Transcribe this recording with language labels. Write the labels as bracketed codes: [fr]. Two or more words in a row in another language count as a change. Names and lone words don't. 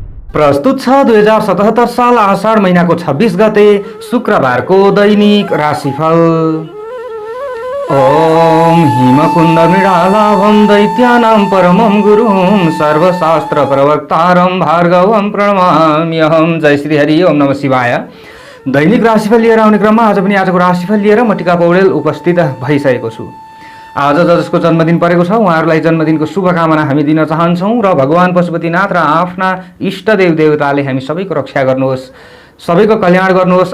[ne] प्रस्तुत छ 2077 साल आषाढ महिनाको 26 गते शुक्रबारको दैनिक राशिफल। [sa] ओम हिमकुण्ड मृडालाभं दैत्यानां परमं गुरुं सर्वशास्त्र प्रवक्तारं भार्गवं प्रणमाम्यहम्। जय श्री हरि। ओम नमः शिवाय। [ne] दैनिक राशिफल लिएर आउने क्रममा आज पनि आजको राशिफल लिएर म टिका पौडेल उपस्थित भइसकेको छु। आज जसको जन्मदिन परेको छ उहाँहरूलाई जन्मदिनको शुभकामना हामी दिन चाहन्छौँ र भगवान पशुपतिनाथ र आफ्ना इष्टदेव देवताले हामी सबैको रक्षा गर्नुहोस्, सबैको कल्याण गर्नुहोस्।